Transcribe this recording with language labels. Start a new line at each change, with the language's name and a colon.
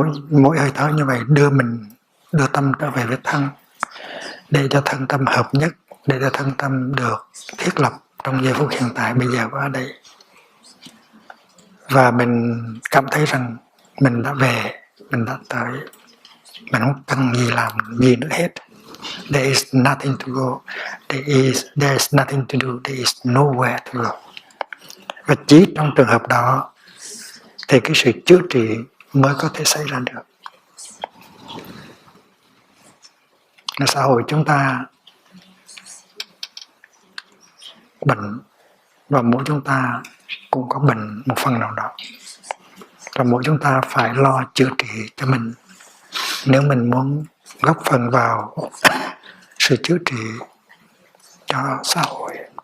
Vietnamese: Mỗi hơi thở như vậy đưa tâm trở về với thân, để cho thân tâm hợp nhất, để cho thân tâm được thiết lập trong giây phút hiện tại bây giờ và ở đây. Và mình cảm thấy rằng mình đã về, mình đã tới, mình không cần gì làm gì nữa hết.
English: There is nothing to go, there is nothing to do, there is nowhere to go.
Vietnamese: Và chỉ trong trường hợp đó thì cái sự chữa trị mới có thể xảy ra được. Ở xã hội chúng ta bệnh, và mỗi chúng ta cũng có bệnh một phần nào đó, và mỗi chúng ta phải lo chữa trị cho mình nếu mình muốn góp phần vào sự chữa trị cho xã hội.